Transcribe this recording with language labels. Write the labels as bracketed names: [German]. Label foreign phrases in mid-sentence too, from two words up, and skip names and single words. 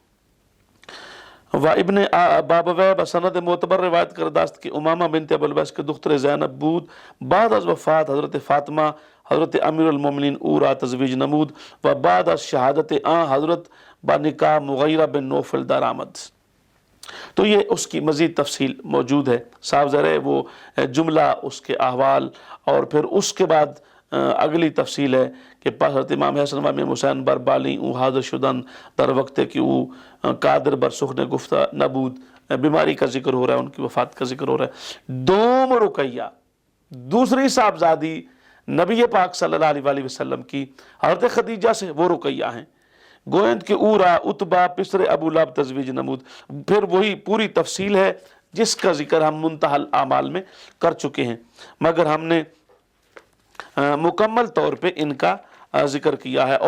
[Persian] و ابن بابویہ بسند معتبر روایت کرداست کہ امامہ بنت ابو البیس کے دختر زینب بود بعد از وفات حضرت فاطمہ حضرت امیر المومنین اورا تزویج نمود و بعد از شہادت حضرت با نکاح مغیرہ بن نوفل درآمد. [Urdu] تو یہ اس کی مزید تفصیل موجود ہے. صاف ظاہر ہے وہ جملہ اس کے احوال، اور پھر اس کے بعد اگلی تفصیل ہے [Persian] کہ حضرت امام حسن و امام حسین بر بالی او حاضر شدن در وقت کہ او قادر بر سخن گفتہ نبود. [Urdu] بیماری کا ذکر ہو رہا ہے، ان کی وفات کا ذکر ہو رہا ہے. دوم رقیہ دوسری صاحبزادی نبی پاک [Arabic] صلی اللہ علیہ وآلہ وسلم [Urdu] کی حضرت خدیجہ سے وہ رقیہ ہیں. [Persian] گوئند کے اورا اتبا پسر ابو لہب تزویج نمود. [Urdu] پھر وہی پوری تفصیل ہے جس کا ذکر ہم منتہی الاعمال میں کر چکے ہیں، مگر ہم نے مکمل طور پہ ان کا ذکر کیا ہے.